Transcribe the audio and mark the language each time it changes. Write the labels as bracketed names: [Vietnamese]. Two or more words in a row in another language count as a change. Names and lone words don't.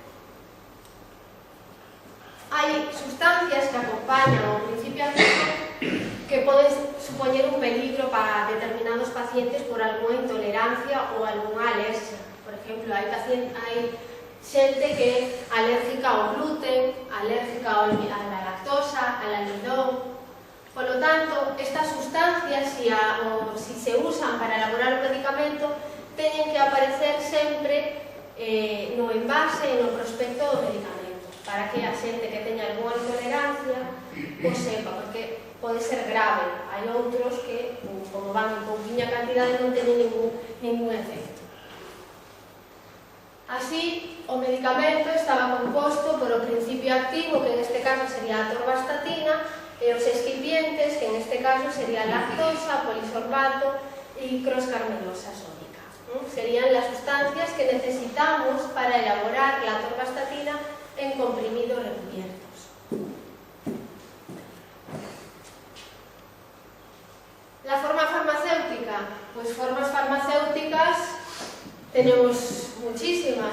[Galician] Hai sustancias que acompañan ao principio activo que poden supoñer un peligro para determinados pacientes por algunha intolerancia ou algunha alergia. Por exemplo, hai xente que é alérgica ao gluten, [Spanish] alérgica a la lactosa, al almidón. Por lo tanto, [Galician] estas sustancias, [Spanish] si se usan [Galician] para elaborar o medicamento, teñen que aparecer sempre no envase e no prospecto do medicamento, para que a xente que teña algunha intolerancia o sepa, porque pode ser grave. Hai outros que, como van en pouquiña cantidade, non teñen ningún efecto. Así, o medicamento estaba composto por o principio activo, que en este caso sería a atorvastatina, e os excipientes, que en este caso sería lactosa, polisorbato e croscarmelosa sódica. [Spanish] Serían las sustancias que necesitamos para elaborar la atorvastatina en comprimidos recubiertos. La forma farmacéutica, pues formas farmacéuticas tenemos muchísimas.